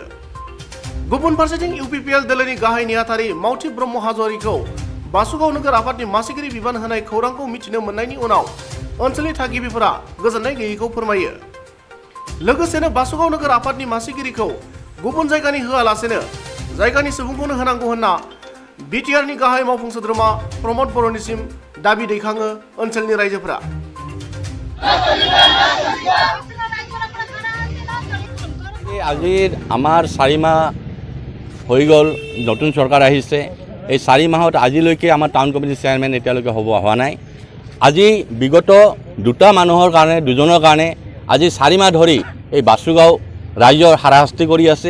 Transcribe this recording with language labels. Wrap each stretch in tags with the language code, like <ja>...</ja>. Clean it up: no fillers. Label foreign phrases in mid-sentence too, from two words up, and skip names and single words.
<brx>गुबुन फारसेथिं इउपिपिएल दोलोनि गाहाय नेहाथारि मावथि ब्रह्म हाज'वारिखौ बासुगाव नोगोर आफादनि मासिगिरि बिबान होनाय खौरांखौ मिथिनो मोननायनि उनाव ओनसोलनि थागिबिफोरा गोजोननाय गैयैखौ फोरमायो। लोगोसेनो बासुगाव नोगोर आफादनि मासिगिरिखौ गुबुन जायगानि होआलासेनो जायगानि सुबुंखौनो होनांगौ होनना बिटिआरनि गाहाय मावफुं सोद्रोमा प्रमद बर'निसिम दाबि दैखाङो ओनसोलनि रायजोफोरा।</brx> <as>আজি আমাৰ 4 মাহ হৈ গ'ল নতুন চৰকাৰ আহিছে। এই 4 মাহত আজিলৈকে আমাৰ টাউন কমিটিৰ চেয়াৰমেন এতিয়ালৈকে হোৱা নাই। আজি বিগত দুটা মানুহৰ কাৰণে দুজনৰ কাৰণে আজি 4 মাহ ধৰি এই বাসুগাঁও ৰাইজৰ হাৰাশাস্তি কৰি আছে।</as>